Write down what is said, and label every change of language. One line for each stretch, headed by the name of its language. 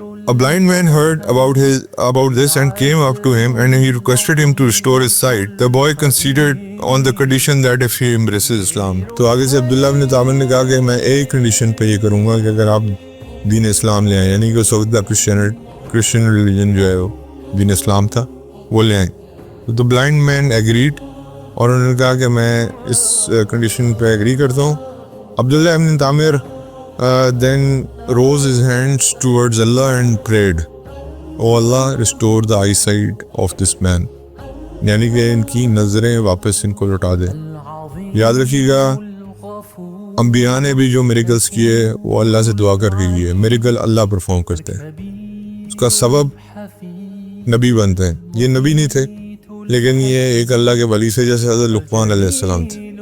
English: A blind man heard about this and came up to him and he requested him to restore his sight. The boy conceded on the condition that if he embraces Islam.
Urdu: تو آگے سے عبداللہ ابن طامر نے کہا کہ میں ایک condition پہ یہ کروں گا کہ اگر آپ دین اسلام لے آئیں, یعنی کہ اس وقت کرسچن ریلیجن جو ہے وہ دین اسلام تھا وہ لے آئیں. تو
English: blind man agreed
Urdu: اور انہوں نے کہا کہ میں اس کنڈیشن پہ ایگری کرتا ہوں.
English: Abdullah ibn Tamir then rose his hands towards Allah and prayed, "Oh Allah, restore the eyesight of this man."
Urdu: یعنی کہ ان کی نظریں واپس ان کو لوٹا دے. یاد رکھیے گا انبیاء نے بھی جو میریکلز کیے وہ اللہ سے دعا کر کے کیے. میریکل اللہ پرفارم کرتے ہیں, اس کا سبب نبی بنتے ہیں. یہ نبی نہیں تھے لیکن یہ ایک اللہ کے ولی سے, جیسے حضرت لقمان علیہ السلام تھے.